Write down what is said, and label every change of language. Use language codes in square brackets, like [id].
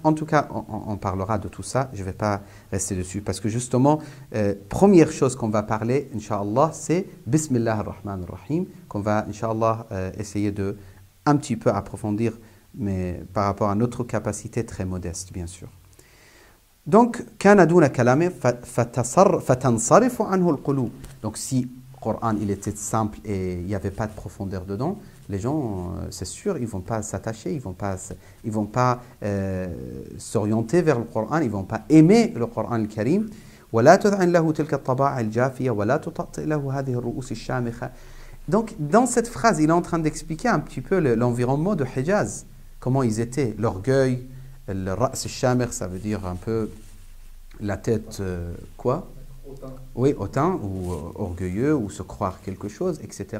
[fr] En tout cas, on parlera de tout ça. Je ne vais pas rester dessus parce que justement, première chose qu'on va parler, Inch'Allah, c'est Bismillah ar-Rahman ar-Rahim, qu'on va, Inch'Allah, essayer de un petit peu approfondir, mais par rapport à notre capacité très modeste, bien sûr. [ar] Donc, كان دون كلامه فتنصرف عنه القلوب. [fr] Donc, si le Coran il était simple et il n'y avait pas de profondeur dedans, les gens, c'est sûr, ils ne vont pas s'attacher, ils ne vont pas s'orienter vers le Coran, ils ne vont pas aimer le Coran al-Karim. [ar] ولا تذعن له تلك الطباع الجافية ولا تطأطئ له هذه الرؤوس الشامخة. [fr] Donc, dans cette phrase, il est en train d'expliquer un petit peu l'environnement de Hijaz, comment ils étaient, l'orgueil. Le ra's al-shamir, ça veut dire un peu la tête, quoi? Oui, hautain, ou orgueilleux, ou se croire quelque chose, etc.